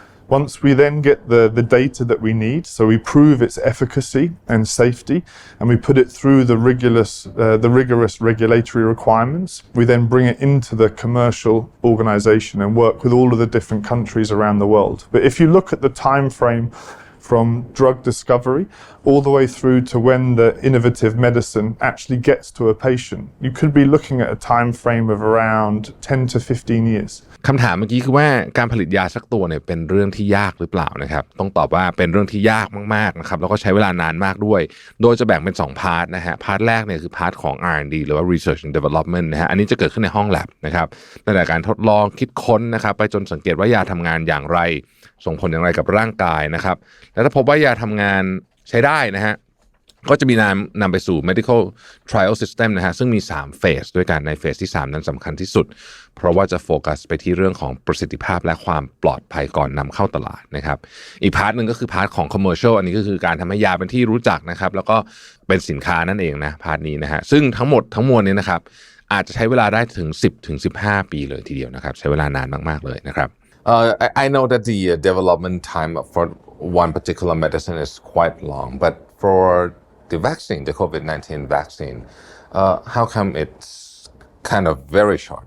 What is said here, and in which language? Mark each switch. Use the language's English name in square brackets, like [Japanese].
[English] Once we then get the data that we need, so we prove its efficacy and safety, and we put it through the rigorous regulatory requirements, we then bring it into the commercial organization and work with all of the different countries around the world. But if you look at the time frame from drug discovery all the way through to when the innovative medicine actually gets to a patient. You could be looking at a time frame of around 10 to 15 years. [Thai] คำถามเมื่อกี้คือว่าการผลิตยาสักตัวเนี่ยเป็นเรื่องที่ยากหรือเปล่านะครับต้องตอบว่าเป็นเรื่องที่ยากมากๆนะครับแล้วก็ใช้เวลานานมากด้วยโดยจะแบ่งเป็น2พาร์ทนะฮะพาร์ทแรกเนี่ยคือพาร์ทของ R&D หรือว่า Research and Development นะฮะอันนี้จะเกิดขึ้นในห้อง lab นะครับตั้งแต่การทดลองคิดค้นนะครับไปจนสังเกตว่ายาทำงานอย่างไรส่งผลอย่างไรกับร่างกายนะครับและถ้าพบว่ายาทำงานใช้ได้นะฮะ ก็จะมีนำไปสู่ medical trial system นะฮะซึ่งมี3เฟสด้วยกันในเฟสที่3นั้นสำคัญที่สุดเพราะว่าจะโฟกัสไปที่เรื่องของประสิทธิภาพและความปลอดภัยก่อนนำเข้าตลาดนะครับอีกพาร์ทนึงก็คือพาร์ทของ commercial อันนี้ก็คือการทำให้ยาเป็นที่รู้จักนะครับแล้วก็เป็นสินค้านั่นเองนะพาร์ทนี้นะฮะซึ่งทั้งหมดทั้งมวลนี้นะครับอาจจะใช้เวลาได้ถึง10 ถึง 15 ปีเลยทีเดียวนะครับใช้เวลานานมากๆเลยนะครับ [English] I know that the development time for one particular medicine is quite long, but for the vaccine, the COVID-19 vaccine, how come it's kind of very short?